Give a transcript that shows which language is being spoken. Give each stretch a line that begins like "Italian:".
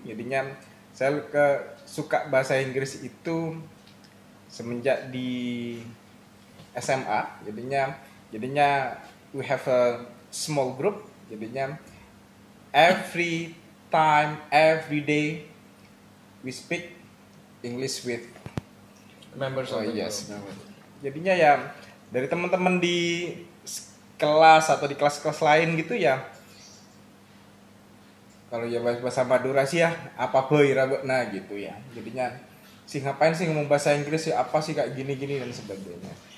Indonesian: Jadinya saya suka bahasa Inggris itu semenjak di SMA.
English: Jadinya we have a small group. Jadinya every time, every day we speak English with members of the group. Yes.
Indonesian: Jadinya ya dari teman-teman di kelas atau di kelas-kelas lain gitu ya, kalau ya bahasa Madura sih ya
Madurese: apa boy rabotna
Indonesian: gitu ya. Jadinya ngapain sih ngomong bahasa Inggris sih, apa sih kayak gini-gini dan sebagainya.